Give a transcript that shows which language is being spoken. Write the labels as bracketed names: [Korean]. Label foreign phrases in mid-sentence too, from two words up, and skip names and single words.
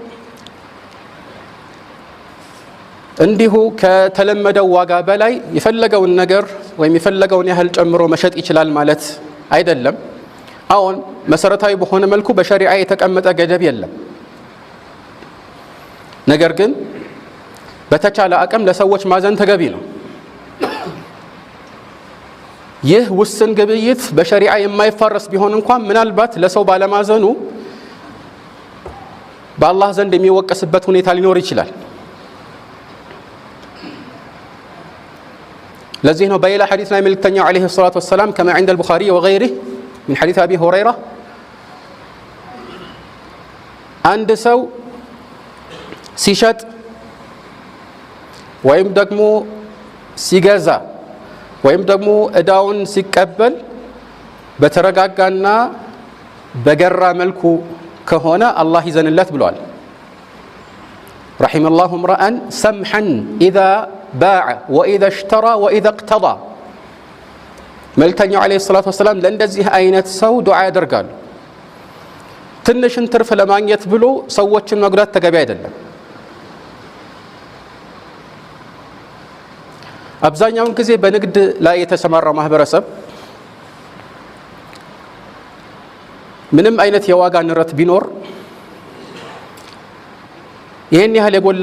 [Amharic] እንዲሁ ከተለመደው ዋጋ በላይ የፈለገውን ነገር ወይም የፈለገውን ያህል ጨምሮ መሸጥ ይችላል ማለት አይደለም። አሁን መሰረታዊ በሆነ መልኩ በሸሪዓ የተቀመጠ ገደብ የለም። ነገር ግን በተቻለ አቅም ለሰዎች ማዘን ተገቢ ነው። ይህ ውስን ግብይት በሸሪዓ የማይፋረስ ቢሆን እንኳን ምናልባት ለሰው ባለማዘኑ በአላህ ዘንድ የሚወቀስበት ሁኔታ ሊኖር ይችላል። ለዚህ ነው በሌላ ሐዲስ ላይ መልእክተኛው [Arabic] عليه الصلاة والسلام كما عند البخاري وغيره من حديث أبي هريرة [Amharic] አንድ ሰው ሲሸጥ ወይም ደግሞ ሲገዛ ወይም ደግሞ እዳውን ሲቀበል በተረጋጋና በገራ መልኩ ከሆነ አላህ ይዘንለት ብሏል። [Arabic] رحم الله امرأ سمحا إذا باع وإذا اشترى وإذا اقتضى [Amharic] መልእክተኛው [Arabic] عليه الصلاة والسلام [Amharic] ለእንደዚህ አይነት ሰው ዱዓ ያደርጋሉ። ትንሽን ትርፍ ለማግኘት ብሎ ሰዎችን መጉዳት ተገቢ አይደለም። አብዛኛውን ጊዜ በንግድ ላይ የተሰማራው ማህበረሰብ ምንም አይነት የዋጋ ንረት ቢኖር ይህን ያህል የጎላ